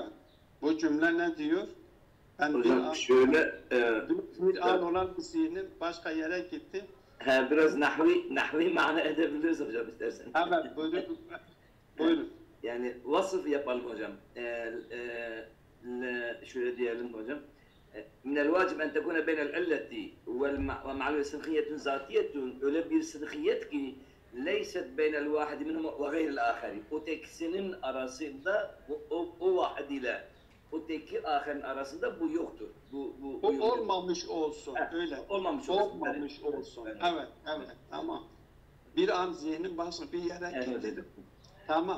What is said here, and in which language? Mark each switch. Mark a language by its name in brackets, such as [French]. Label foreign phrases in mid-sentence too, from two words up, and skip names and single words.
[Turkish] Bu cümle ne diyor? Ben hocam şöyle bir an olan bir zihnim başka yere gitti. biraz nahvi mana edebiliriz hocam isterseniz. Evet, buyurun. Buyurun. Yani vasıf yapalım hocam. Şöyle diyelim hocam. [Arabic] من الواجب أن تكون بين العلة ومعلول صدقية ذاتية [Turkish] öyle bir sıdkiyet ki [Arabic] ليست بين الواحد منهم وغير الآخر. [Turkish] Ötekisinin arasında o vahid ile öteki ahirin arasında bu yoktur. Bu olmamış olsun. Öyle. Olmamış olsun. Olmamış olsun. Evet. Tamam. Bir an zihnim başka bir yere gitti. Evet. Tamam.